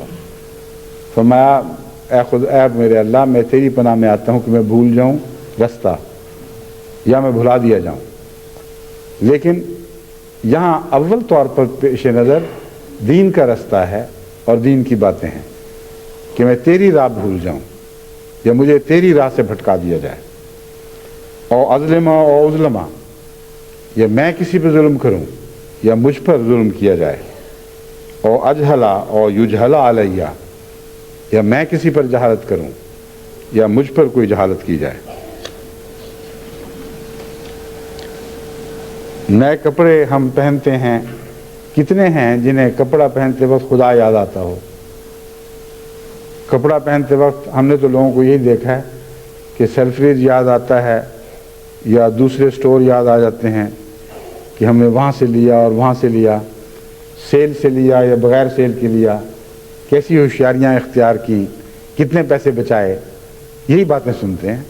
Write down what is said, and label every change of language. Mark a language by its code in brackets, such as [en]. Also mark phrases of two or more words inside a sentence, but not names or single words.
[ur] فرمایا اے میرے اللہ میں تیری پناہ میں آتا ہوں کہ میں بھول جاؤں رستہ یا میں بھلا دیا جاؤں. لیکن یہاں اول طور پر پیش نظر دین کا رستہ ہے اور دین کی باتیں ہیں کہ میں تیری راہ بھول جاؤں یا مجھے تیری راہ سے بھٹکا دیا جائے. [ar] او اظلم او اظلم، [ur] یا میں کسی پہ ظلم کروں یا مجھ پر ظلم کیا جائے. [ar] او اجہلا او یجہلا علیہ، [ur] یا میں کسی پر جہالت کروں یا مجھ پر کوئی جہالت کی جائے. نئے کپڑے ہم پہنتے ہیں، کتنے ہیں جنہیں کپڑا پہنتے وقت خدا یاد آتا ہو. کپڑا پہنتے وقت ہم نے تو لوگوں کو یہی دیکھا ہے کہ سیلفریز یاد آتا ہے یا دوسرے سٹور یاد آ جاتے ہیں کہ ہم نے وہاں سے لیا اور وہاں سے لیا، سیل سے لیا یا بغیر سیل کے لیا، کیسی ہوشیاریاں اختیار کی، کتنے پیسے بچائے، یہی باتیں سنتے ہیں.